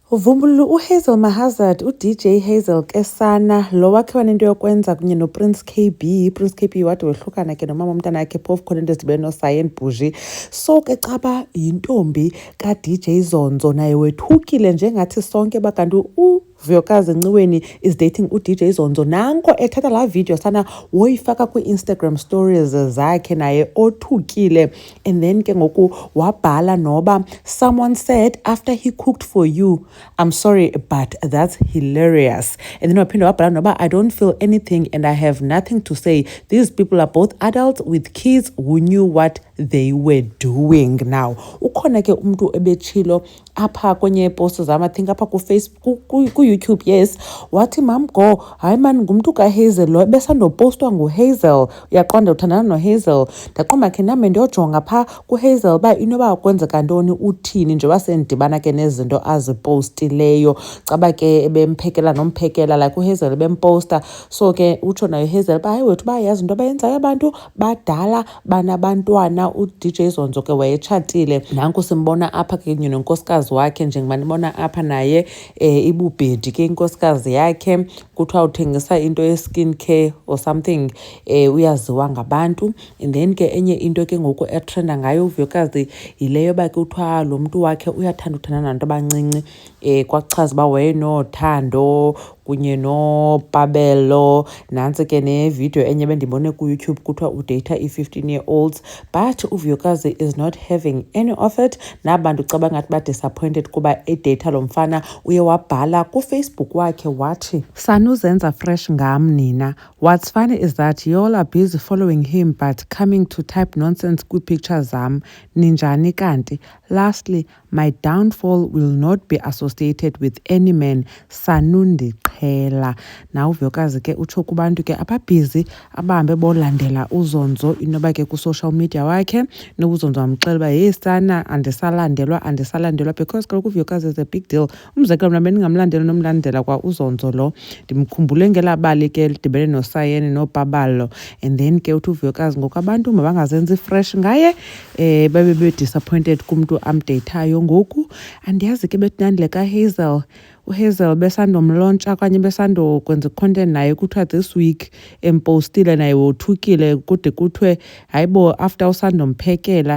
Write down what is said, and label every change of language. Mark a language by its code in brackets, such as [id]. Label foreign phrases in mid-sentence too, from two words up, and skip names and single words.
[xh] Uvumbulule uHazel Mahazard, uDJ Hazel Kesana, lo wakhe wanento yokwenza kunye noPrince KB. Prince KB wade wehlukana ke nomama umntana yakhe phofu khona into ezidibene noSayen Bougie. So ke caba yintombi kaDJ Zonzo naye wethukile njengathi sonke bakanti Vuyokazi Nciweni [en] is dating [xh] uDJ Zonzo. Nanko ethatha la video sana woyifaka kwi-Instagram stories zakhe naye othukile. [en] And then [xh] ke ngoku wabhala noba [en] someone said after he cooked for you, I'm sorry but that's hilarious. And then [xh] waphinda wabhala noba [en] I don't feel anything and I have nothing to say. These people are both adults with kids who knew what they were doing. [xh] Now ukhona ke umntu ebetshilo apha kwenye post zami [en] I think [xh] apha ku-Facebook ku-YouTube yes wathi mam go hayi man ngumntu kaHazel lo besandopostwa nguHazel uyaqonda uthandana noHazel ndaqomba khe nami ndiyojonga pha kuHazel ba inoba kwenzeka ntoni uthini njengoba sendibana ke nezinto azipostileyo caba ke ebemphekela nomphekela like uHazel ebemposta so ke utsho nayo Hazel ba hayi wethu bayazi into abayenzayo abantu badala banabantwana uDJ Zonzo ke wayetshatile nanku simbona apha ke nonkosikazi wakhe njengoba nibona apha naye ibubhedi ke inkosikazi yakhe kuthiwa uthengisa into ye- [en] skin care or something [xh] uyaziwa ngabantu. And then ke enye into ke ngoku etrenda ngayo uVuyokazi yileyo ba ke kuthiwa lo mntu wakhe uyathanda uthandana nabantu abancinci kwachaza uba wayenothando kunye noPabelo nantsi ke nevideo enye bendibone ku-YouTube kuthiwa udata i-15-year-olds but uVuyokazi [en] is not having any of it. [xh] Nabantu caba ngathi ba-disappointed kuba edata lo mfana uye wabhala kufacebook wakhe wathi sanuzenza fresh ngam nina. [en] What's funny is that you all are busy following him but coming to type nonsense [xh] kwi-pictures zam ninjani kanti. [en] Lastly, my downfall will not be associated with any man sanundiqhela. [xh] Now uVuyokazi ke utsho kubantu ke ababhizi abahambe bolandela uZonzo inoba ke ku- [en] social media [xh] wakhe nobuzonzo wamxela uba hey sana andisalandelwa because kaloku uVuyokazi [en] is a big deal. [xh] Umzekelo mna bendingamlandela nomlandela kwa uZonzo lo ndimkhumbule ngelaa bali ke lidibene noSayen noPabalo. And then ke uthi uVuyokazi ngoku abantu mabangazenzi fresh ngaye babe be-disappointed kumntu amdeyithayo ngoku andiyazi ke bethinandile kaHazel uHazel besandomlontsha okanye besandokwenza i-content naye kuthiwa [en] this week [xh] empostile naye wothukile kude kuthiwe hayibo after usandomphekela.